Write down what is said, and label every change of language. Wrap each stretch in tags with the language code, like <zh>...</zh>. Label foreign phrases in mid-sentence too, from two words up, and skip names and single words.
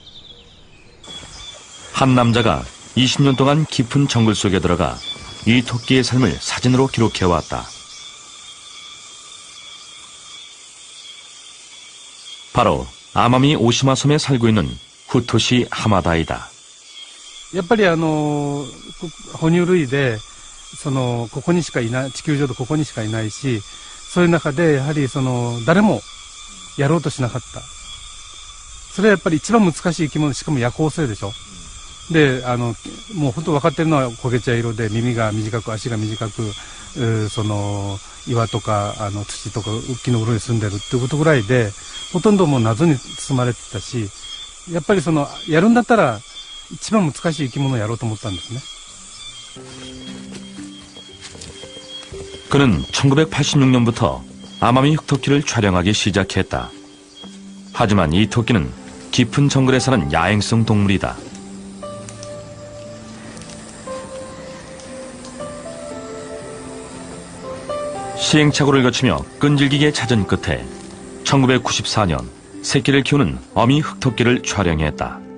<ko>한 남자가 20년 동안 깊은 정글 속에 들어가 이 토끼의 삶을 사진으로 기록해왔다. 바로 아마미 오시마 섬에 살고 있는 후토시 하마다이다.</ko> <ja>やっぱり哺乳類でここにしかいない、地球上でここにしかいないし、そういう中でやはり誰もやろうとしなかった。それはやっぱり一番難しい生き物、しかも夜行性でしょ。で、もう本当分かってるのは焦げ茶色で耳が短く足が短く、岩とか土とか木の裏に住んでるっていうことぐらいで、ほとんどもう謎に包まれてたし、やっぱりやるんだったら一番難しい生き物をやろうと思ったんですね。</ja> <ko>그는 1986년부터 아마미 흑토끼를 촬영하기 시작했다. 하지만 이 토끼는 깊은 정글에 사는 야행성 동물이다. 시행착오를 거치며 끈질기게 찾은 끝에 1994년 새끼를 키우는 어미 흑토끼를 촬영했다.</ko>